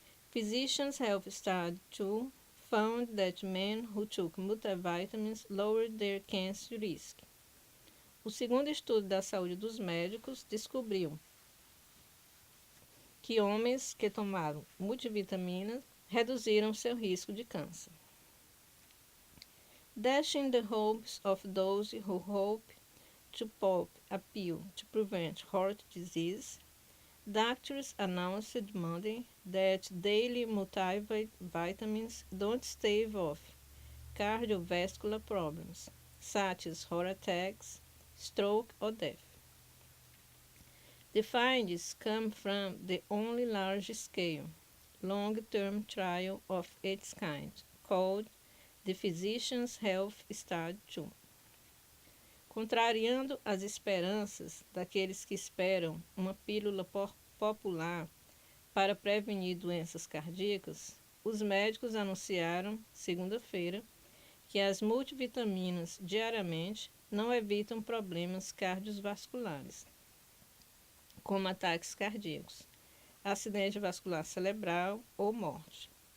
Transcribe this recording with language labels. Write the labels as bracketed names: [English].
[English] Physicians Health Study 2 found that men who took multivitamins lowered their cancer risk. [Portuguese] O segundo estudo da saúde dos médicos descobriu que homens que tomaram multivitaminas reduziram seu risco de câncer. [English] Dashing the hopes of those who hope to pop a pill to prevent heart disease, doctors announced Monday that daily multivitamins don't stave off cardiovascular problems, such as heart attacks, stroke, or death. The findings come from the only large-scale, long-term trial of its kind, called the Physicians Health Study 2. [Portuguese] Contrariando as esperanças daqueles que esperam uma pílula popular para prevenir doenças cardíacas, os médicos anunciaram, segunda-feira, que as multivitaminas diariamente não evitam problemas cardiovasculares, como ataques cardíacos, acidente vascular cerebral ou morte.